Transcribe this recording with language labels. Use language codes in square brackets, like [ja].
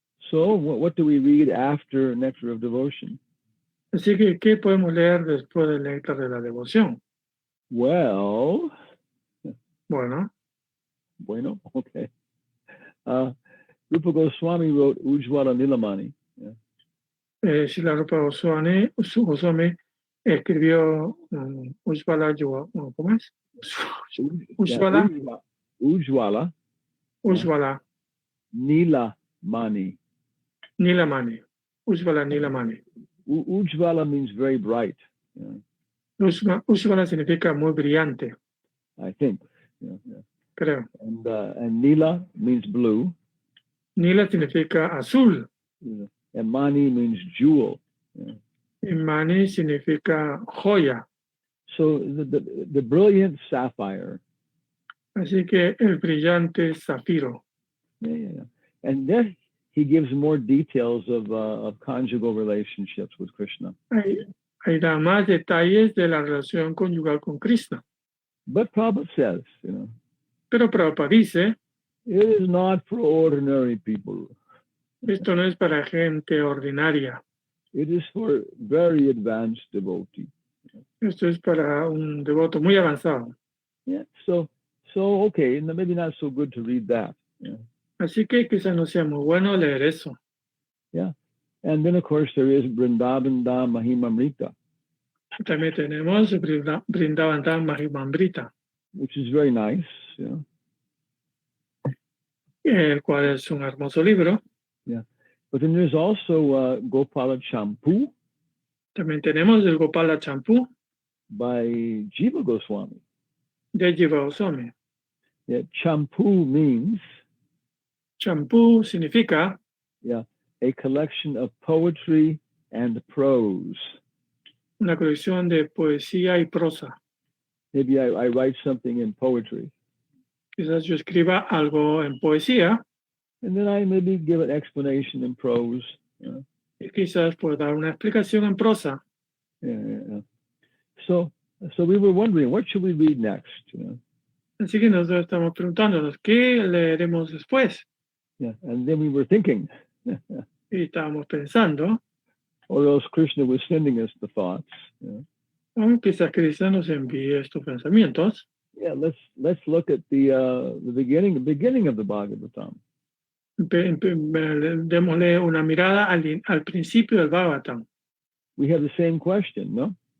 [en] So what do we read after Nectar of Devotion? [es] Así que, ¿qué podemos leer después del néctar de la devoción? [en] Well, [es] Bueno, [en] okay. Rupa Goswami wrote Ujjvala Nilamani. Yeah. [es] Srila Rupa Goswami escribió Ujjvala, ¿cómo es? Ujjvala. Ujjvala. Ujjvala. Nilamani. Nilamani. Ujjvala Nilamani. [en] Ujjvala means very bright. Yeah. [es] Ujjvala significa muy brillante. [en] I think. Yeah. [es] Creo. [en] And Nila means blue. [es] Nila significa azul. [en] Yeah. And Mani means jewel. Yeah. [es] Y Mani significa joya. [en] So the brilliant sapphire. [es] Así que el brillante zafiro. [en] Yeah. And then he gives more details of conjugal relationships with Krishna. [es] Ahí da más detalles de la relación conyugal con Krishna. [en] But Prabhupada says, you know, [es] pero Prabhupada dice, [en] it is not for ordinary people. [es] Esto no es para gente ordinaria. [en] It is for very advanced devotees. [es] Esto es para un devoto muy avanzado. [en] Yeah. So okay, maybe not so good to read that. Yeah. [es] Así que quizás no sea muy bueno leer eso. [en] Yeah. And then of course there is Vrindavan Dham Mahimamrita. [es] También tenemos Vrindavan Dham Mahimamrita, [en] which is very nice, yeah. [es] El cual es un hermoso libro. [en] Yeah. But then there's also Gopala Champu. [es] También tenemos el Gopala Champu [en] by Jiva Goswami. [es] De Jiva Goswami. [en] Yeah, Champu means. [es] Champu significa. [en] Yeah, a collection of poetry and prose. [es] Una colección de poesía y prosa. [en] Maybe I write something in poetry. [es] Quizás yo escriba algo en poesía [en] and then I maybe give an explanation in prose. [es] y quizás puedo dar una explicación en prosa. [en] Yeah. So we were wondering, what should we read next? [es] Así que nosotros estamos preguntándonos, ¿qué leeremos después? [en] Yeah, and then we were thinking, [es] Y estábamos pensando, [en] or else Krishna was sending us the thoughts. [es] quizás Krishna nos envíe estos pensamientos. [en] Yeah, let's look at the beginning of the Bhagavatam. [es] Démosle una mirada al principio del Bhagavatam. [en] We have the same question, no?